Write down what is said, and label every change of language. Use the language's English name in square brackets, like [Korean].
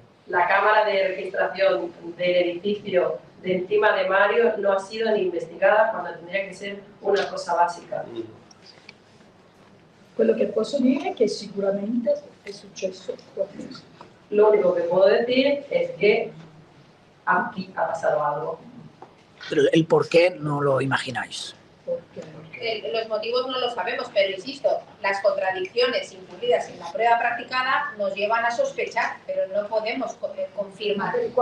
[Spanish] La cámara de registración del edificio de encima de Mario no ha sido ni investigada cuando tendría que ser una cosa básica. [Italian] Quello che posso dire è che sicuramente è successo qualcosa. [Spanish] Lo único que puedo decir es que aquí ha pasado algo. Pero el por qué no lo imagináis. Los motivos no lo sabemos, pero insisto, las contradicciones ocurridas en la prueba practicada nos llevan a sospechar, pero no podemos confirmar.